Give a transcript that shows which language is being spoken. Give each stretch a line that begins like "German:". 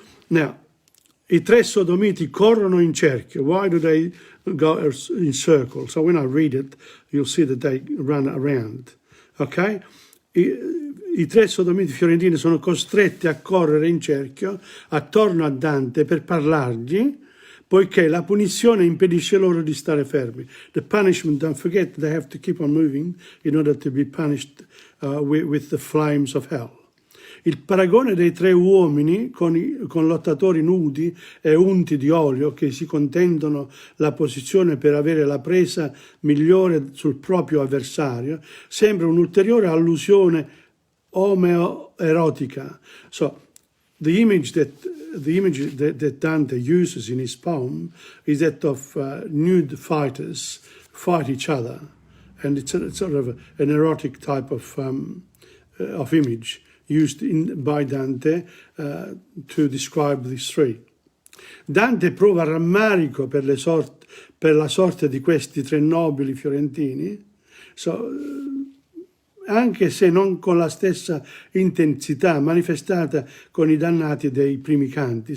Italian: Now, i tre sodomiti corrono in cerchio.
English: Why do they go in circles? So when I read it, you'll see that they run around. Okay?
Italian: I tre sodomiti fiorentini sono costretti a correre in cerchio attorno a Dante per parlargli, poiché la punizione impedisce loro di stare fermi.
English: The punishment, don't forget, they have to keep on moving in order to be punished with the flames of hell.
Italian: Il paragone dei tre uomini con lottatori nudi e unti di olio che si contendono la posizione per avere la presa migliore sul proprio avversario sembra un'ulteriore allusione omoerotica.
English: So the image that Dante uses in his poem is that of nude fighters fight each other, and it's sort of an erotic type of image used by Dante to describe these three.
Italian: Dante prova rammarico per la sorte di questi tre nobili fiorentini, anche se non con la stessa intensità manifestata con i dannati dei primi canti.